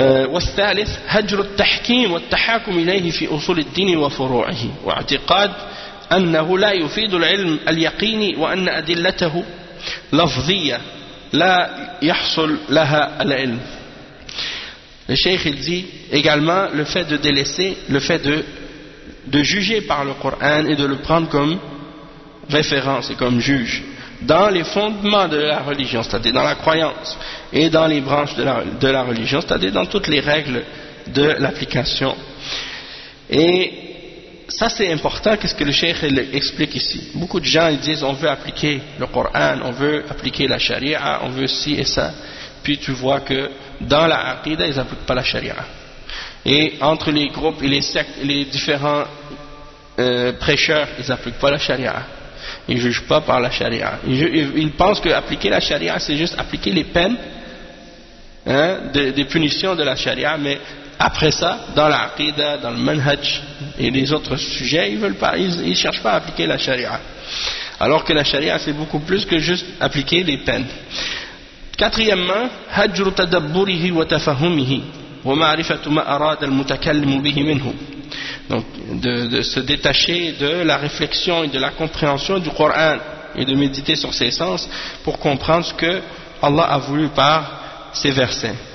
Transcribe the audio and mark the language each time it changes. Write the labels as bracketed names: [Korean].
[Arabic] والثالث هجر التحكيم والتحاكم إليه في أصول الدين وفروعه واعتقاد أنه لا يفيد العلم اليقيني وأن أدلته لفظية لا يحصل لها العلم. [French] Le cheikh il dit également le fait de délaisser, le fait de juger par le Coran et de le prendre comme référence et comme juge dans les fondements de la religion, c'est-à-dire dans la croyance et dans les branches de la religion, c'est-à-dire dans toutes les règles de l'application. Et ça c'est important, qu'est-ce que le cheikh explique ici. Beaucoup de gens ils disent on veut appliquer le Coran, on veut appliquer la charia, on veut ci et ça. Puis tu vois que dans la aqida ils n'appliquent pas la charia. Et entre les groupes et les sectes, les différents prêcheurs, ils n'appliquent pas la charia. Ils ne jugent pas par la charia. Ils pensent qu'appliquer la charia c'est juste appliquer les peines, des punitions de la charia, mais après ça, dans l'aqida, dans le manhaj et les autres sujets, ils cherchent pas à appliquer la charia. Alors que la charia, c'est beaucoup plus que juste appliquer les peines. Quatrièmement, [Arabic] هجر تدبره وتفهمه ومعرفة ما أراد المتكلم به منه. [French] Donc, de se détacher de la réflexion et de la compréhension du Coran et de méditer sur ses sens pour comprendre ce que Allah a voulu par ces versets.